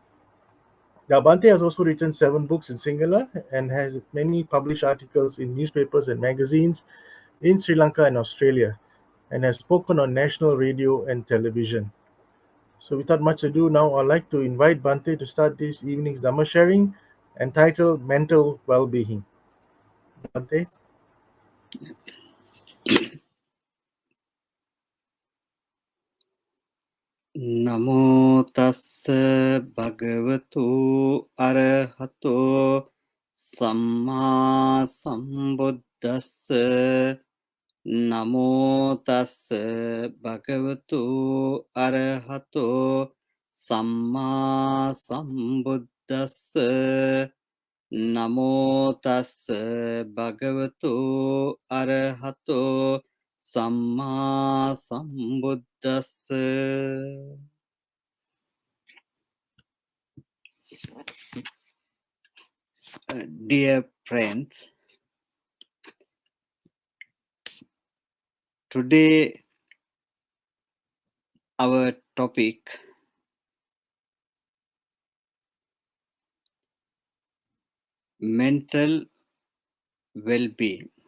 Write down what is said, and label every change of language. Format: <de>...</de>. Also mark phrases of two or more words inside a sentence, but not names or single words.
<en>Now, Bhante has also written 7 books in Sinhala and has many published articles in newspapers and magazines in Sri Lanka and Australia, and has spoken on national radio and television. So without much ado, now I'd like to invite Bhante to start this evening's Dhamma sharing entitled Mental Wellbeing. Bhante?</en> <pi>Namo tassa bhagavato arahato samma sambuddhassa. Namo tassa bhagavato arahato samma sambuddhassa. Namo tassa bhagavato arahato samma sambuddhassa.</pi> <en>Dear friends, today our topic mental well-being.</en>